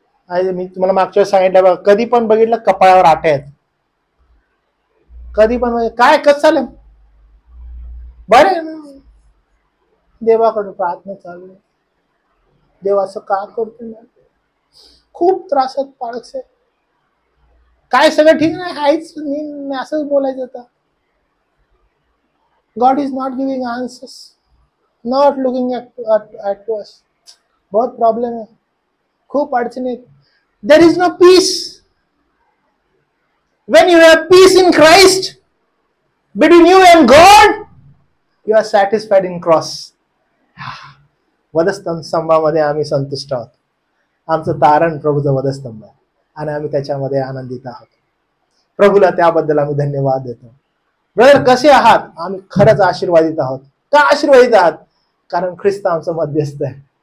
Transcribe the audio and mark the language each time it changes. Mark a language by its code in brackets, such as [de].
[mr] मी तुम्हाला मागच्या सांगितलं बघा, कधी पण बघितलं कपाळावर आटे आहेत, कधी पण म्हणजे काय कसं चालेल बरे, देवाकडे प्रार्थना चालू आहे, देव असं का करतो, खूप त्रासात पाळस आहे, काय सगळं ठीक नाही हायच, मी असंच बोलायचं होतं. [en] God is not giving answers, not looking at us. [mr] बहुत प्रॉब्लेम आहे, खूप अडचणीत. [en] There is no peace. When you have peace in Christ between you and God, you are satisfied in cross. [mr] वधस्तंभामध्ये आम्ही संतुष्ट आहोत. आमचं तारण प्रभूचं वधस्तंभ आहे आणि आम्ही त्याच्यामध्ये आनंदित आहोत. प्रभूला त्याबद्दल आम्ही धन्यवाद देतो. ब्रदर कसे आहात? आम्ही खरंच आशीर्वादित आहोत. का आशीर्वादित आहात? कारण ख्रिस्त आमचं मध्यस्थ आहे.